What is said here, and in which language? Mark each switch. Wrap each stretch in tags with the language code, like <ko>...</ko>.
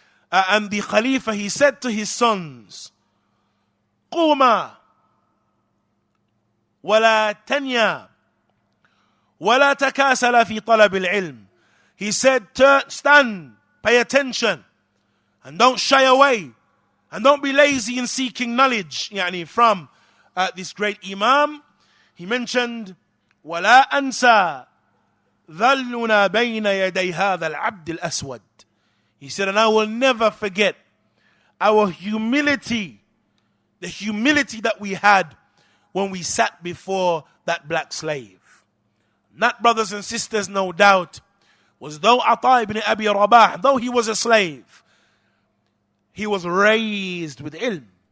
<en>And the Khalifa, he said to his sons,</en> <ar>قُومَا وَلَا تَنْيَا وَلَا تَكَاسَلَ فِي طَلَبِ الْعِلْمِ.</ar> <en>He said, stand, pay attention, and don't shy away, and don't be lazy in seeking knowledge from this great Imam. He mentioned,</en> <ar>وَلَا أَنْسَى ذَلُّنَا بَيْنَ يَدَيْ هَذَا الْعَبْدِ الْأَسْوَدِ.</ar> <en>He said, and I will never forget our humility, the humility that we had when we sat before that black slave. That, brothers and sisters, no doubt, was though Ata ibn Abi Rabah, though he was a slave, he was raised with ilm.</en>